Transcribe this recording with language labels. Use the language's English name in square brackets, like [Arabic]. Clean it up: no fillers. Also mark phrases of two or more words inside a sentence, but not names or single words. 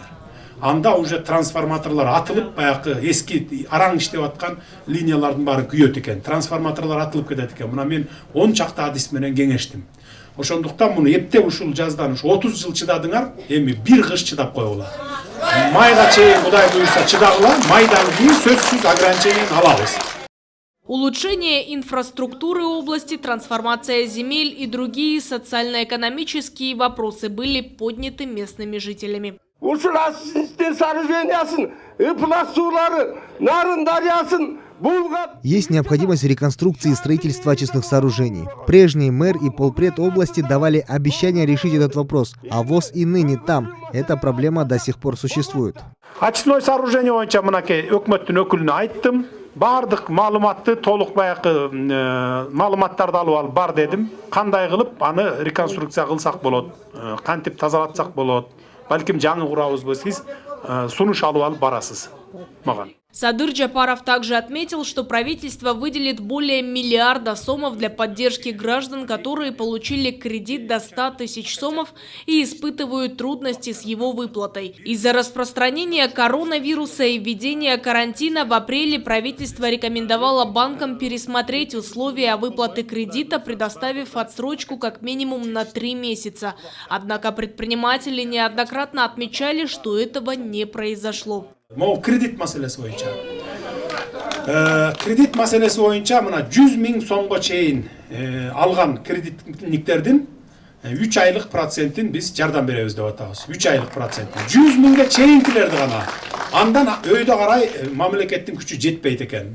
[Kyrgyz] Анда уже трансформаторлар атылып, баягы эски араң иштеп аткан линиялардын баары күйөт экен. Трансформаторлар атылып кетет экен. Мына мен 10 чакта адис менен кеңештим. Ошондуктан муну эптеп ушул жаздан 30 жыл чыдадыңар, эми бир кыш чыдап коелу. Майга чейин Кудай буйрса чыдагыла, майдан кийин сөзсүз ограниченияны алабыз. [Russian] Улучшение инфраструктуры области, трансформация земель и другие социально-экономические вопросы были подняты местными жителями. Есть необходимость реконструкции и строительства очистных сооружений. Прежний мэр и полпред области давали обещание решить этот вопрос, а ВОС и ныне там. Эта проблема до сих пор существует. Очистное сооружение [Kyrgyz] боюнча мынакей өкмөттүн өкүлүнө айттым. Бардык маалыматты толук баягы маалыматтарды алып бар дедим. Кандай кылып аны реконструкция кылсак болот, кантип тазалатсак болот, балким жаңы курабызбы, сиз сунуш алып барасыз мага. [Russian] Садыр Джапаров также отметил, что правительство выделит более миллиарда сомов для поддержки граждан, которые получили кредит до 100 тысяч сомов и испытывают трудности с его выплатой. Из-за распространения коронавируса и введения карантина в апреле правительство рекомендовало банкам пересмотреть условия выплаты кредита, предоставив отсрочку как минимум на 3 месяца. Однако предприниматели неоднократно отмечали, что этого не произошло. [Kyrgyz] Могу кредит маселеси боюнча. Кредит маселеси боюнча мына 100 000 сомго чейин алган кредитниктердин 3 айлык процентин биз жардам беребиз деп атабыз. 3 айлык процентин. 100 000ге чейинкилерди гана. Андан өйдө карай мамлекеттин күчү жетпейт экен.